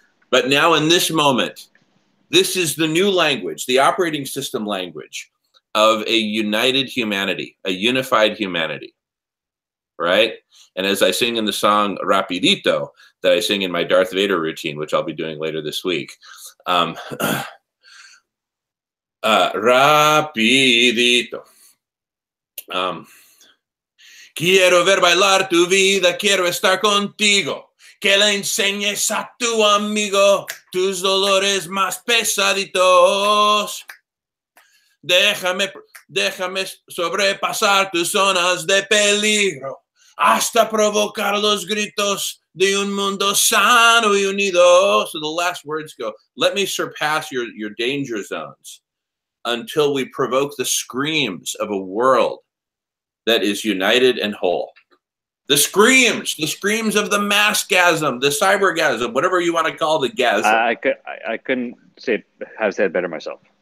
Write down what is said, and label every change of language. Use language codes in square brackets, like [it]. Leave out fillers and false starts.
[en] But now in this moment, this is the new language, the operating system language of a united humanity, a unified humanity, right? And as I sing in the song Rapidito, that I sing in my Darth Vader routine, which I'll be doing later this week, Rapidito. [es] Quiero ver bailar tu vida, quiero estar contigo. Que le enseñes a tu amigo tus dolores más pesaditos. Déjame sobrepasar tus zonas de peligro hasta provocar los gritos de un mundo sano y unido. [en] So the last words go, let me surpass your danger zones until we provoke the screams of a world that is united and whole. The screams of the massgasm, the cybergasm, whatever you want to call the gasm. I couldn't have said better myself.